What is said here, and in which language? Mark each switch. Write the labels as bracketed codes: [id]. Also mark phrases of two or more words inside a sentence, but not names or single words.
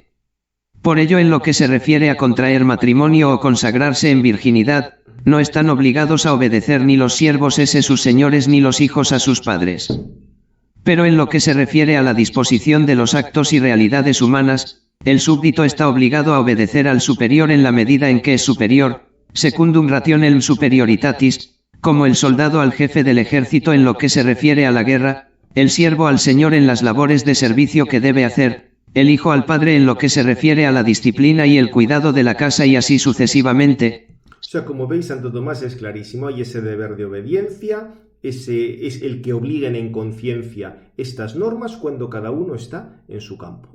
[es] Por ello, en lo que se refiere a contraer matrimonio o consagrarse en virginidad, no están obligados a obedecer ni los siervos sus señores ni los hijos a sus padres. Pero en lo que se refiere a la disposición de los actos y realidades humanas, el súbdito está obligado a obedecer al superior en la medida en que es superior, [la] secundum rationem superioritatis, [es] como el soldado al jefe del ejército en lo que se refiere a la guerra, el siervo al señor en las labores de servicio que debe hacer, el hijo al padre en lo que se refiere a la disciplina y el cuidado de la casa y así sucesivamente. O sea, como veis, Santo Tomás es clarísimo, hay ese deber de obediencia, ese es el que obliguen en conciencia estas normas cuando cada uno está en su campo.